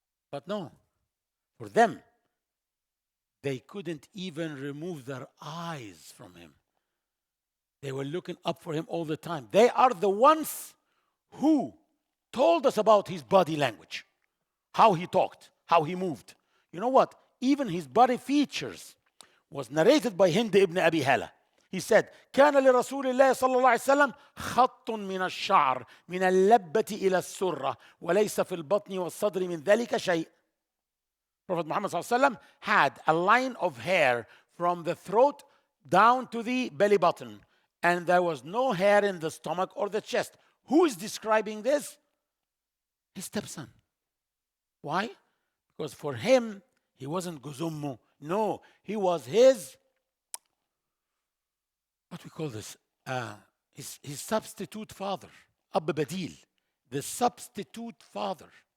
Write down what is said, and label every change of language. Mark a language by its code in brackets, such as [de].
[en] But no, for them, they couldn't even remove their eyes from him. They were looking up for him all the time. They are the ones who told us about his body language, how he talked, how he moved. You know what? Even his body features was narrated by Hind ibn Abi Hala. He said, [ar] كان لرسول الله صلى الله عليه وسلم خط من الشعر من اللبة إلى السرة وليس في البطن والصدر من ذلك شيء. [en] Prophet Muhammad [ar] صلى الله عليه وسلم [en] had a line of hair from the throat down to the belly button, and there was no hair in the stomach or the chest. Who is describing this? His stepson. Why? Because for him, he wasn't Guzummu. No, he was his, what we call this, his substitute father, Ab Badil, the substitute father.